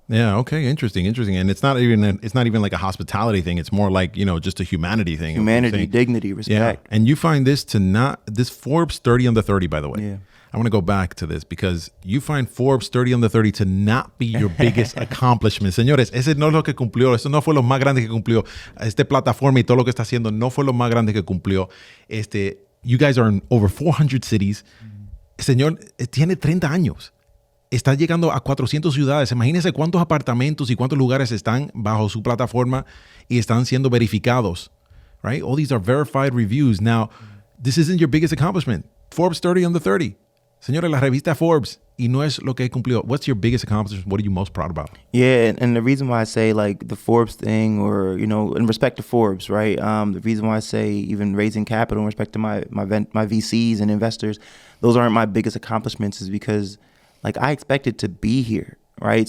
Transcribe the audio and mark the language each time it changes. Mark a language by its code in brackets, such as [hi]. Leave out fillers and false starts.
[en] Yeah. Okay. Interesting. And it's not even like a hospitality thing. It's more like, just a humanity thing. Humanity, dignity, Yeah. respect. And you find this this Forbes 30 under 30, by the way. Yeah. I want to go back to this because you find Forbes 30 under 30 to not be your biggest accomplishment. [es] Señores, ese no es lo que cumplió. Eso no fue lo más grande que cumplió. Esta plataforma y todo lo que está haciendo no fue lo más grande que cumplió. [en] You guys are in over 400 cities. [es] Señor, tiene 30 años. Está llegando a 400 ciudades. Imagínense cuántos apartamentos y cuántos lugares están bajo su plataforma y están siendo verificados, right? [en] All these are verified reviews. Now, this isn't your biggest accomplishment. Forbes 30 under 30. [es] Señores, la revista Forbes, y no es lo que cumplió. [en] What's your biggest accomplishment? What are you most proud about? Yeah, and the reason why I say like the Forbes thing, or in respect to Forbes, right? The reason why I say even raising capital in respect to my VCs and investors, those aren't my biggest accomplishments, is because like I expected to be here, right?